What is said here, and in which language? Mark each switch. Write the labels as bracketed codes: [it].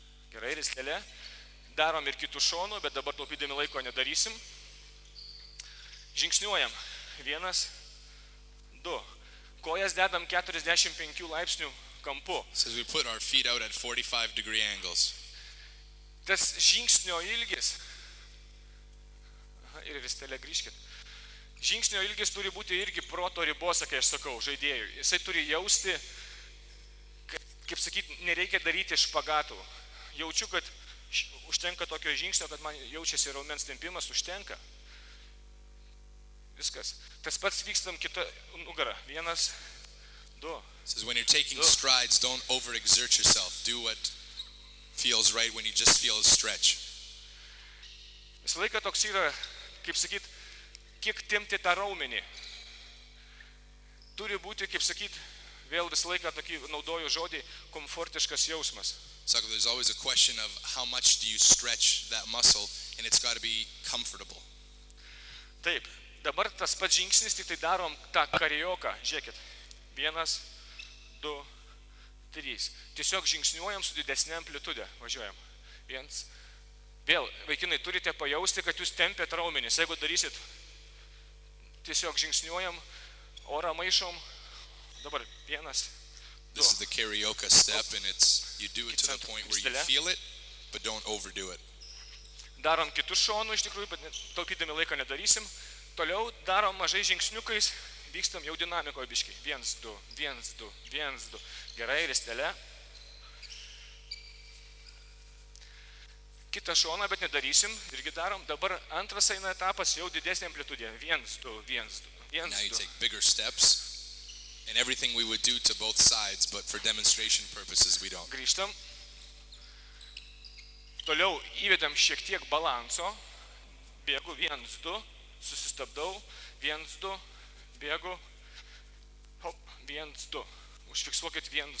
[lt] Gerai, ristele. Darom ir kitų šonų, bet dabar taupydami laiko nedarysim. Žingsniuojam. 1, 2. Kojas dedam 45 laipsnių kampu. [en] Says we put our feet out at 45-degree angles. [lt] Tas žingsnio ilgis. Ir ristele grįžkit. Žingsnio ilgis turi būti irgi proto ribose, kai aš sakau, žaidėjui. Jisai turi jausti, kaip sakyti, nereikia daryti špagatų. Jaučiu, kad užtenka tokio žingsnio, kad man jaučiasi raumens tempimas, užtenka. Viskas. Tas pats vykstam kitą nugarą. 1, 2. [en] Says when you're taking strides, don't overexert yourself. Do what feels right when you just feel a stretch. [lt] Visą laiką toks yra, kaip sakyt, kiek tempti tą raumenį. Turi būti, kaip sakyt, vėl visą laiką tokį naudoju žodį, komfortiškas jausmas. [en] So there's always a question of how much do you stretch that muscle, and it's got to be comfortable. [lt] Taip, dabar tas pats žingsnis, tik tai darom tą karioką. Žiūrėkit. 1, 2, 3. Tiesiog žingsniuojam su didesnė amplitude. Važiuojam. 1. Vėl, vaikinai, turite pajausti, kad jūs tempėt raumenis. Jeigu darysit, tiesiog žingsniuojam, orą maišom. Dabar 1, 2. [en] This is the karaoke step, and you do it to the point where you feel it, but don't overdo it. [lt] Darom kitus šonų, iš tikrųjų, bet taupydami laiką nedarysim. Toliau darom mažai žingsniukais, vykstam jau dinamikoje biškai. 1, 2, 1, 2, 1, 2. Gerai, ristele. Kitą šoną, bet nedarysim, irgi darom. Dabar antras eina etapas jau didesnė amplitudė. 1, 2, 1, 2, 1, 2. [en] Now you take bigger steps, and everything we would do to both sides, but for demonstration purposes we don't. [lt] Grįžtam. Toliau įvedam šiek tiek balanso. Bėgu 1, 2, susistabdau. 1, 2, bėgu. Hop, 1, 2. Užfiksuokit 1, 2.